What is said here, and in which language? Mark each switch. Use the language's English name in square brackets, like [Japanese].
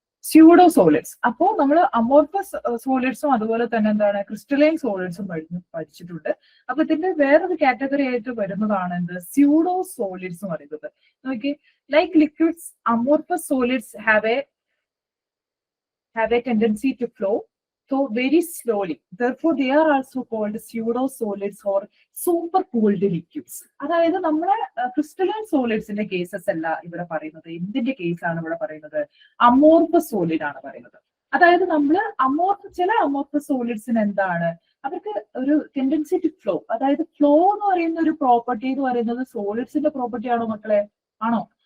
[Malayalam] Pseudo solids. അപ്പോ നമ്മൾ amorphous സോളിഡ്സും അതുപോലെ തന്നെ എന്താണ് ക്രിസ്റ്റലൈൻ സോളിഡ്സും പഠിച്ചിട്ടുണ്ട്. അപ്പൊ ഇതിന്റെ വേറൊരു കാറ്റഗറി ആയിട്ട് വരുന്നതാണ് എന്ത് സ്യൂഡോ സോളിഡ്സ് എന്ന് പറയുന്നത്. [English] നോക്കി, like liquids amorphous solids have a tendency to flow so very slowly, therefore they are also called pseudo solids or super cooled liquids. [Malayalam] അതായത് നമ്മളെ ക്രിസ്റ്റലൈൻ സോളിഡ്സിന്റെ കേസസ് അല്ല ഇവിടെ പറയുന്നത്. എന്തിന്റെ കേസാണ് ഇവിടെ പറയുന്നത്? അമോർഫസ് സോളിഡ് ആണ് പറയുന്നത്. അതായത് നമ്മൾ ചില അമോർഫസ് സോളിഡ്സിന് എന്താണ്, അവർക്ക് ഒരു [English] Tendency to flow. [Malayalam] അതായത് ഫ്ലോ എന്ന് പറയുന്ന ഒരു പ്രോപ്പർട്ടി എന്ന് പറയുന്നത് സോളിഡ്സിന്റെ പ്രോപ്പർട്ടി ആണോ മക്കളെ? ആണോ?